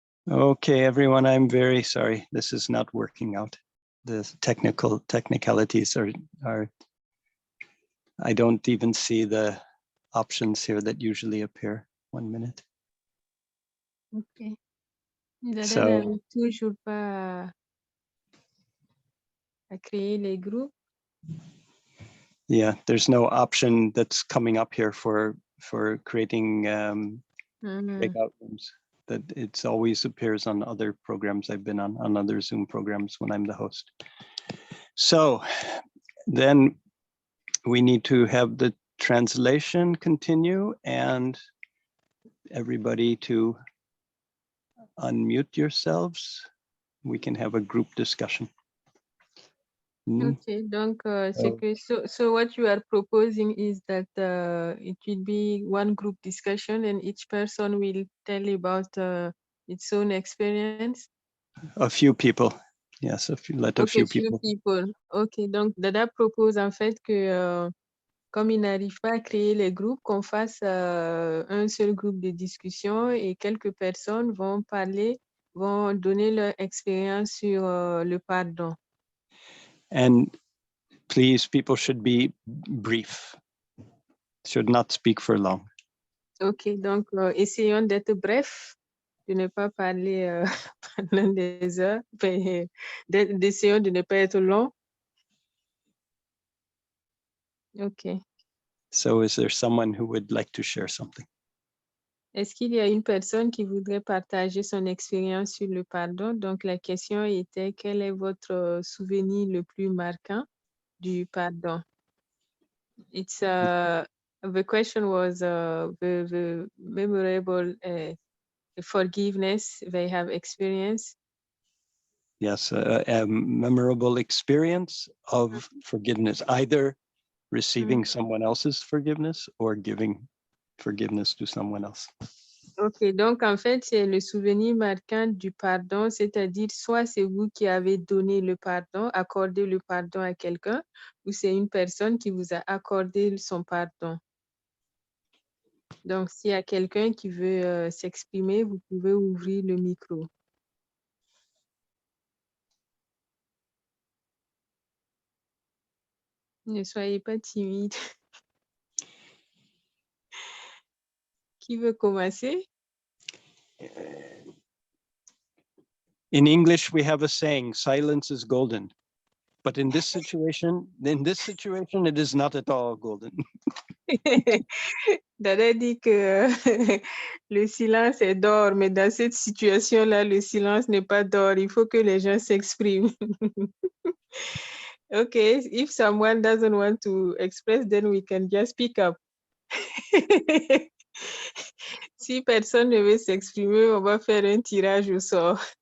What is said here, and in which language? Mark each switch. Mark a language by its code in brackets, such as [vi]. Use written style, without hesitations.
[en] Okay, everyone, I'm very sorry. This is not working out. The technicalities are, I don't even see the options here that usually appear. 1 minute. Ok. Dada So, [fr] n'arrive toujours pas à créer les groupes. [en] yeah, there's no option that's coming up here for creating breakout rooms. That it's always appears on other programs I've been on other Zoom programs when I'm the host. So then we need to have the translation continue and everybody to unmute yourselves. We can have a group discussion. Okay, [fr] donc c'est que [en] so what you are proposing is that it will be one group discussion and each person will tell about its own experience. A few people, yes, let a few people. [fr] Ok, donc Dada propose en fait que comme il n'arrive pas à créer les groupes, qu'on fasse un seul groupe de discussion et quelques personnes vont parler, vont donner leur expérience sur le pardon. [en] And please, people should be brief. Should not speak for long. [fr] Ok, donc essayons d'être bref, de ne pas parler pendant des heures, essayons de ne pas être long. Ok. [en] So is there someone who would like to share something? [fr] Est-ce qu'il y a une personne qui voudrait partager son expérience sur le pardon? Donc la question était, quel est votre souvenir le plus marquant du pardon? [en] It's the question was the memorable forgiveness they have experienced. Yes, a memorable experience of forgiveness, either receiving someone else's forgiveness or giving forgiveness to someone else. [fr] Ok, donc en fait, c'est le souvenir marquant du pardon, c'est-à-dire soit c'est vous qui avez donné le pardon, accordé le pardon à quelqu'un, ou c'est une personne qui vous a accordé son pardon. Donc, s'il y a quelqu'un qui veut s'exprimer, vous pouvez ouvrir le micro. Ne soyez pas timide. Qui veut commencer? [en] In English, we have a saying, silence is golden. But in this situation, it is not at all golden. [fr] Dada dit que le silence est d'or, mais dans cette situation-là, le silence n'est pas d'or. Il faut que les gens s'expriment. [en] Okay, if someone doesn't want to express, then we can just speak up. [fr] Si personne ne veut s'exprimer, on va faire un tirage au sort.